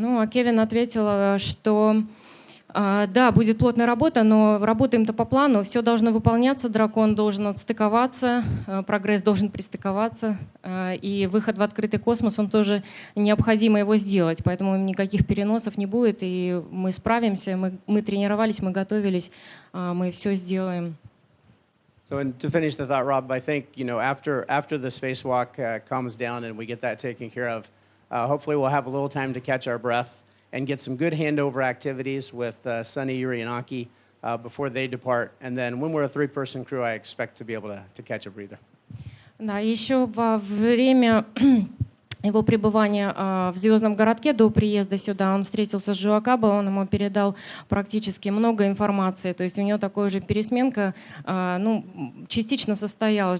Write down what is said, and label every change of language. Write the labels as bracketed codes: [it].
[ru] Ну, а Кевин ответил, что да, будет плотная работа, но работаем-то по плану, все должно выполняться, дракон должен отстыковаться, прогресс должен пристыковаться, и выход в открытый космос, он тоже необходимо его сделать, поэтому никаких переносов не будет, и мы справимся, мы тренировались, мы готовились, мы все сделаем. [en] So, and to finish the thought, Rob, I think, after the spacewalk calms down and we get that taken care of, hopefully we'll have a little time to catch our breath and get some good handover activities with Sunny, Yuri, and Aki before they depart. And then when we're a three-person crew, I expect to be able to catch a breather. [ru] Да, еще во время его пребывания в звездном городке до приезда сюда он встретился с Джо Акабо, он ему передал практически много информации, то есть у него такая же пересменка частично состоялась.